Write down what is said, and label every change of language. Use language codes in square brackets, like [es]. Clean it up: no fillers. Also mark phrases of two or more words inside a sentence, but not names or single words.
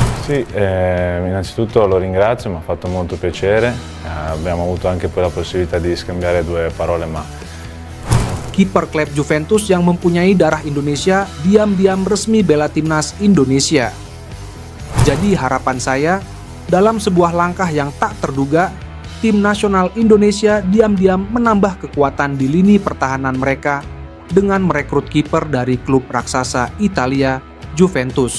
[it] Sì, innanzitutto lo ringrazio, mi ha fatto molto piacere, abbiamo avuto anche poi la possibilità di scambiare due parole, ma [id] Kiper klub Juventus yang mempunyai darah Indonesia diam-diam resmi bela timnas Indonesia. Jadi harapan saya, dalam sebuah langkah yang tak terduga, tim nasional Indonesia diam-diam menambah kekuatan di lini pertahanan mereka dengan merekrut kiper dari klub raksasa Italia, Juventus.